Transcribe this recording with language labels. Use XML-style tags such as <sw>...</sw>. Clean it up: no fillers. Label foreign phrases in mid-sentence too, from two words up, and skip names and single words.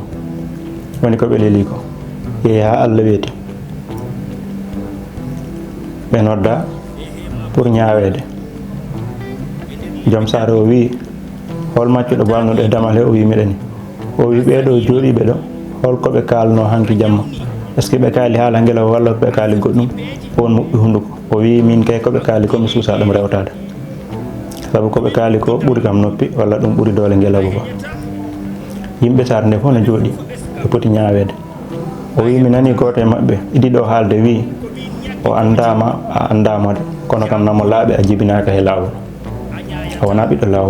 <ff>woni ko ɓe leeli ko yeehi ha Allah weeti ɓe nodda pour ñawede. joom saare o wi hol maccuɗo balnuɗo e damal he, o wi miɗani, o wi ɓeɗo jooɗiɓe ɗo holko ɓe kalno hanki jamma, est ce que ɓe kaali haala ngelaw walla ɓe kaali goɗɗum. on muɓɓi hunduko o wi min kay koɓe kaali ko mi suusa ɗum rewtade, saabu koɓe kaali ko ɓuuri kam noppi walla ɗum ɓuuri doole ngelaw ba. yimɓe saare nde fof ne jooɗi ɓe poti ñawede. o wi mi nani goto e mabɓe idiɗo haalde wi o andama a andama de kono kam namo laaɓe a jibinaka he lawol, a wona ɓiɗɗo lawol.</ff>